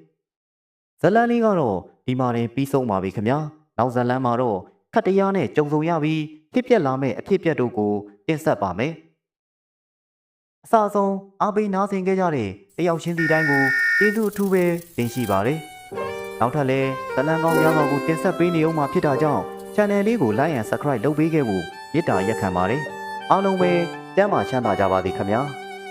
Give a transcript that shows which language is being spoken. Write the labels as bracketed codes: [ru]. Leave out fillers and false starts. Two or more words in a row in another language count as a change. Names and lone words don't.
[my] ဇလန်းလေးကတော့ဒီမှာတင်ပြီးဆုံးပါပြီခင်ဗျာနောက်ဇလန်းမှာတော့ခတ်တရားနဲ့ကြုံဆုံရပြီးဖြစ်ပျက်လာမယ့်အဖြစ်ပြက်တို့ကိုတင်ဆက်ပါမယ်အစအဆုံးအားပေးနားဆင်ခဲ့ကြတဲ့တယောက်ချင်းစီတိုင်းကိုကျေးဇူးအထူးပဲတင်ရှိပါတယ်နောက်ထပ်လည်းဇလန်းကောင်းများစွာကိုတင်ဆက်ပေးနေအောင်မှာဖြစ်တာကြောင့် channel လေးကို [en] like and subscribe [my] လုပ်ပေးခဲ့ဖို့မေတ္တာရက်ခံပါတယ်အားလုံးပဲကျမ်းမာချမ်းသာကြပါစေခင်ဗျာ